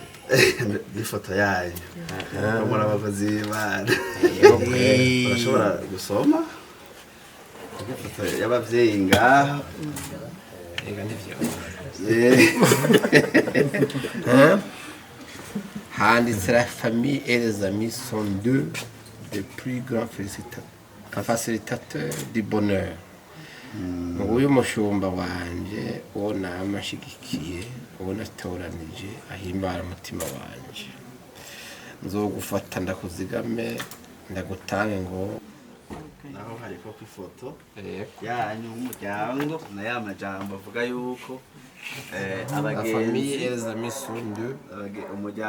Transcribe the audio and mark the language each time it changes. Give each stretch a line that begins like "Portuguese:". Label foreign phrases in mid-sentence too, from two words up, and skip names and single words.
Rundi: n'ifoto yayo muri abakozi b'Imana urashobora gusoma ifoto y'abavyeyi ngaha
French: handitse la famille et les amis sont deux des plus grands facilitateurs du bonheur.
Rundi: Nguyu mushumba wanje uwo namashigikiye uwo natoranije ahimbara umutima wanje nzogufata ndakuzigame ndagutange ngo naho hariko kwifoto yanyu umuryango na ya majambo avuga yuko abagenzi
French: famille et les amis sont deux
Rundi: umuryango